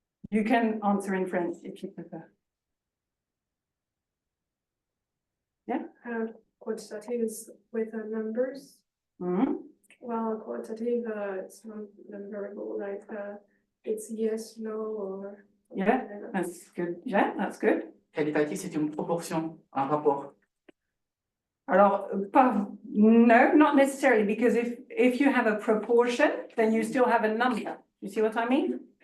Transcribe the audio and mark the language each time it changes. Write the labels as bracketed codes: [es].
[en] You can answer in French if you prefer. Yeah. Quantitative is with numbers. Mm-hmm. Well, qualitative, it's not a variable, like it's yes, no, or. Yeah, that's good. Yeah, that's good. [fr] Qualitatif, c'est une proportion, un rapport. [en] Alors, no, not necessarily, because if you have a proportion, then you still have a number. You see what I mean?